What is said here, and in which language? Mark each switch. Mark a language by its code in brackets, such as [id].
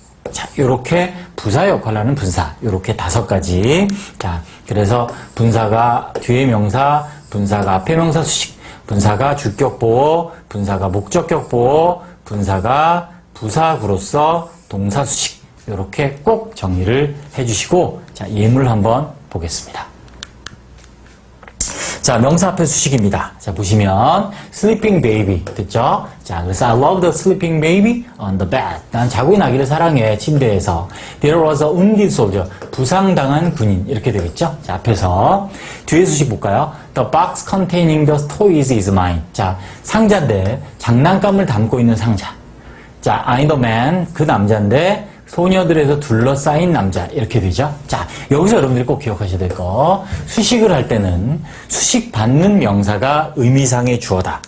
[ko] 자 요렇게 부사 역할을 하는 분사 요렇게 5가지 자 그래서 분사가 뒤에 명사 분사가 앞에 명사 수식 분사가 주격 보호 분사가 목적격 보호 분사가 부사구로서 동사 수식 이렇게 꼭 정리를 해주시고, 자, 예문을 한번 보겠습니다. 자, 명사 앞에 수식입니다. 자, 보시면 sleeping baby 됐죠? [en] 자, 그래서 I love the sleeping baby on the bed. [ko] 난 자고 있는 아기를 사랑해, 침대에서. [en] There was a wounded soldier. [ko] 부상당한 군인. 이렇게 되겠죠? 자, 앞에서 뒤에 수식 볼까요? [en] The box containing the toys is mine. [ko] 자, 상자인데 장난감을 담고 있는 상자. [en] 자, I'm the man. [ko] 그 남자인데 소녀들에서 둘러싸인 남자 이렇게 되죠. 자, 여기서 여러분들이 꼭 기억하셔야 될 거, 수식을 할 때는 수식 받는 명사가 의미상의 주어다.